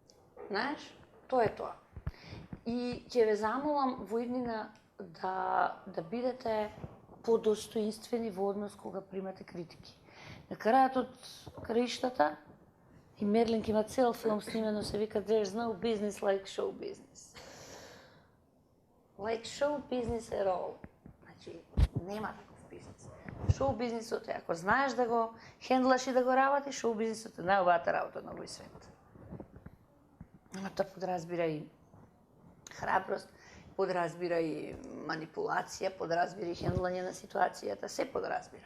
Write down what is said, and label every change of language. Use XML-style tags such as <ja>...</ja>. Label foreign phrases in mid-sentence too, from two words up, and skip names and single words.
<mk>Знаеш, тоа е тоа. И ќе ве замолам во иднина да бидете подостоинствени во однос кога примате критики. На крајот од краиштата, и Мерлин има цел филм снимено, се вика There's no business like show business.</mk> <en>Like show business at all.</en> <mk>Значи, нема таков бизнес. Шоу бизнисот е, ако знаеш да го хендлаш и да го работиш, шоу бизнисот е најубавата работа на овој свет. Ама тоа подразбира и храброст, подразбира и манипулација, подразбира и хендлање на ситуацијата, се подразбира.</mk>